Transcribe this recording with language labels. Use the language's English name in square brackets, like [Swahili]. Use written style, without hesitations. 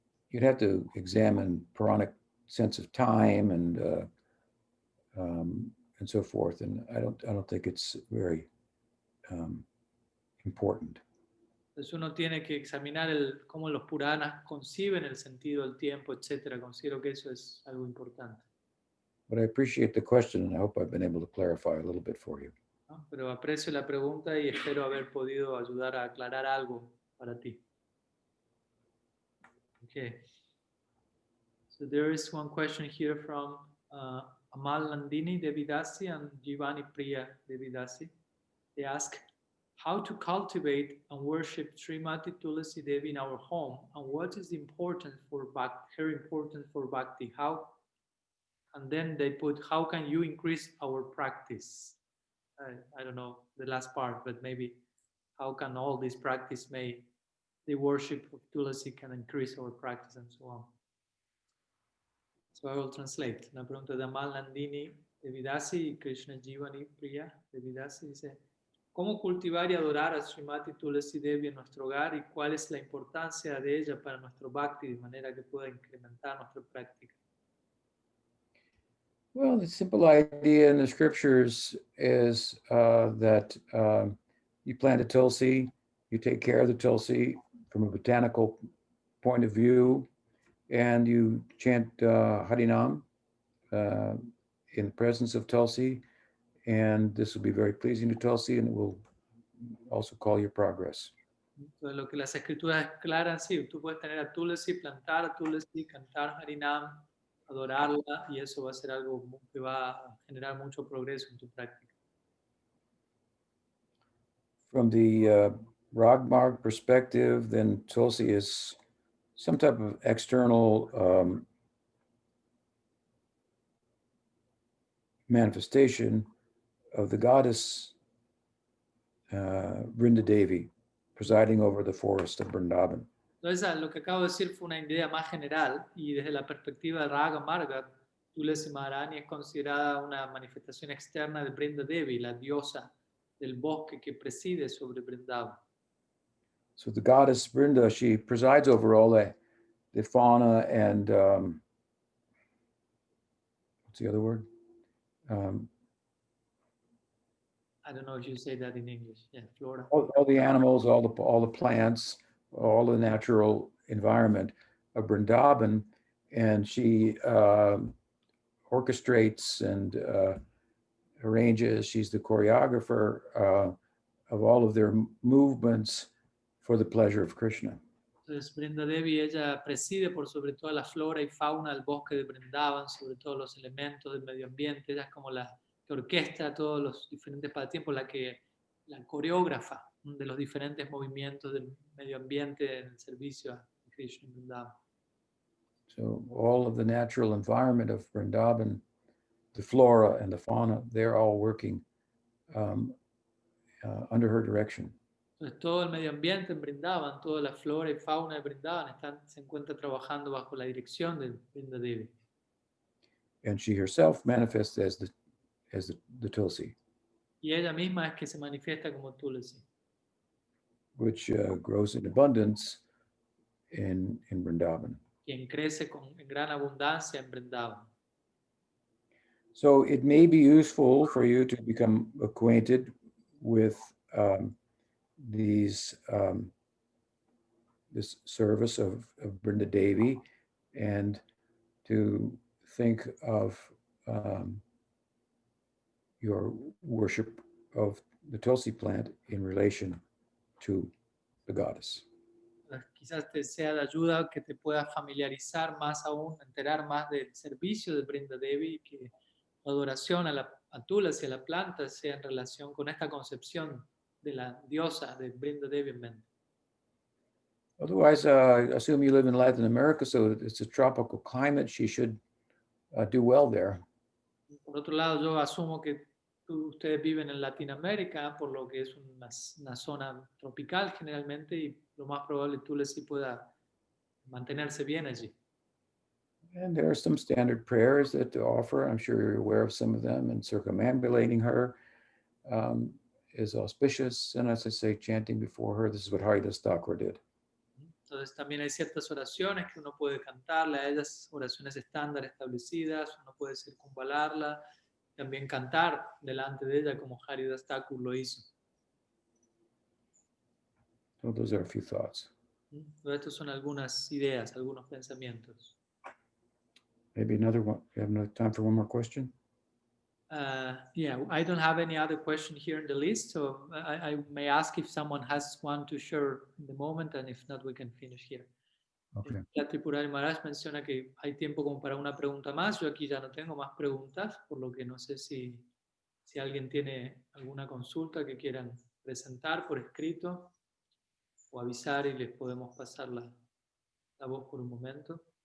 [English] You'd have to examine Puranic sense of time and so forth, and I don't think it's very important. [Spanish] Entonces uno tiene que examinar cómo los Puranas conciben el sentido del tiempo, etcétera. Considero que eso es algo importante. [English] But I appreciate the question, and I hope I've been able to clarify a little bit for you. [Spanish] ¿No? Pero aprecio la pregunta y espero haber podido ayudar a aclarar algo para ti. [English] Okay. So there is one question here from Amal Nandini Devidasi and Jivani Priya Devidasi. They ask how to cultivate and worship Srimati Tulasi Devi in our home, and what is important for her importance for bhakti. How? And then they put, how can you increase our practice? I don't know the last part, but maybe how can all this practice the worship of Tulasi can increase our practice and so on. So I will translate. [Spanish] La pregunta de Amal Nandini Devidasi y Krishna Jivani Priya Devidasi dice, ¿cómo cultivar y adorar a Srimati Tulasi Devi en nuestro hogar y cuál es la importancia de ella para nuestro bhakti de manera que pueda incrementar nuestra práctica? [English] Well, the simple idea in the scriptures is that you plant a tulsi, you take care of the tulsi from a botanical point of view, and you chant Harinam in the presence of tulsi, and this will be very pleasing to tulsi, and it will also call your progress. [Spanish] Entonces, lo que las escrituras aclaran, sí, tú puedes tener a Tulasi, plantar a Tulasi, cantar Harinam, adorarla, y eso va a ser algo que va a generar mucho progreso en tu práctica. [English] From the Ragmarg perspective, then tulsi is some type of external manifestation of the goddess Vrinda Devi presiding over the forest of Vrindavan. [Spanish] Entonces, lo que acabo de decir fue una idea más general, y desde la perspectiva de Raga Marga, Tulasi Maharani es considerada una manifestación externa de Vrinda Devi, la diosa del bosque que preside sobre Vrindavan. [English] So the goddess Brinda, she presides over all the fauna and what's the other word? I don't know if you say that in English. Yeah, flora. All the animals, all the plants, all the natural environment of Vrindavan, and she orchestrates and arranges. She's the choreographer of all of their movements for the pleasure of Krishna. [Spanish] Entonces, Brinda Devi, ella preside por sobre toda la flora y fauna del bosque de Brindavan, sobre todos los elementos del medio ambiente. Ella es como la que orquesta todos los diferentes pasatiempos, la coreógrafa de los diferentes movimientos del medio ambiente en el servicio a Krishna en Brindavan. [English] So all of the natural environment of Vrindavan, the flora and the fauna, they're all working under her direction. [Spanish] Entonces, todo el medio ambiente en Brindavan, toda la flora y fauna de Brindavan se encuentra trabajando bajo la dirección de Brinda Devi. [English] And she herself manifests as the Tulsi, [Spanish] Y ella misma es que se manifiesta como Tulsi, [English] which grows in abundance in Vrindavan. [Spanish] quien crece en gran abundancia en Brindavan. [English] So it may be useful for you to become acquainted with this service of Brinda Devi, and to think of your worship of the Tulsi plant in relation to the goddess. [Spanish] Quizás te sea de ayuda que te puedas familiarizar más aún, enterar más del servicio de Brinda Devi, que la adoración a Tulasi, a la planta, sea en relación con esta concepción de la diosa de Brinda Devi en mente. [English] Otherwise, I assume you live in Latin America, so it's a tropical climate. She should do well there. [Spanish] Por otro lado, yo asumo que ustedes viven en Latinoamérica, por lo que es una zona tropical generalmente, y lo más probable Tulasi pueda mantenerse bien allí. [English] And there are some standard prayers that to offer. I'm sure you're aware of some of them, and circumambulating her is auspicious. And as I say, chanting before her, this is what Haridas Thakur did. [Spanish] Entonces también hay ciertas oraciones que uno puede cantarle a ellas, oraciones estándar establecidas, uno puede circunvalarla, también cantar delante de ella como Haridas Thakur lo hizo. [English] So those are a few thoughts. [Spanish] Entonces, estos son algunas ideas, algunos pensamientos. [English] Maybe another one. You have enough time for one more question? Yeah, I don't have any other question here in the list, so I may ask if someone has one to share in the moment, and if not, we can finish here. Okay. [Spanish] La Tripurari Maharaj menciona que hay tiempo como para una pregunta más. Yo aquí ya no tengo más preguntas, por lo que no sé si alguien tiene alguna consulta que quieran presentar por escrito o avisar y les podemos pasar la voz por un momento.